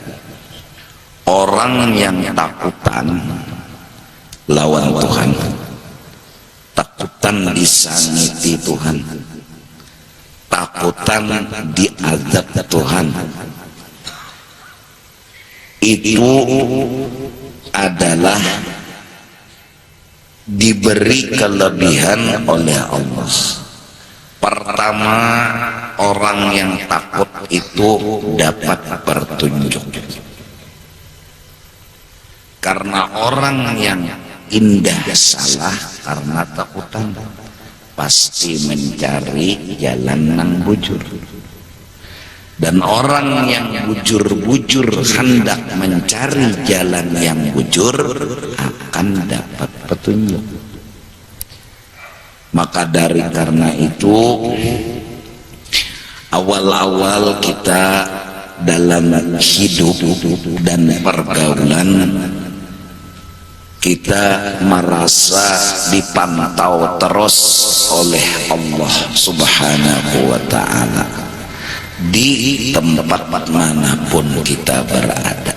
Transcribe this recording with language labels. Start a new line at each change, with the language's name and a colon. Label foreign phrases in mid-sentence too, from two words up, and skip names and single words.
Indonesian: Orang yang takutan lawan Tuhan, takutan disangiti Tuhan, takutan diazab Tuhan, itu adalah diberi kelebihan oleh Allah. Pertama, orang yang takut itu dapat petunjuk, karena orang yang indah salah karena takutan pasti mencari jalan nang bujur, dan orang yang bujur-bujur hendak mencari jalan yang bujur akan dapat petunjuk. Maka dari karena itu awal-awal kita dalam hidup dan pergaulan kita merasa dipantau terus oleh Allah
Arabic: سبحانه وتعالى
Indonesian: di tempat manapun kita berada.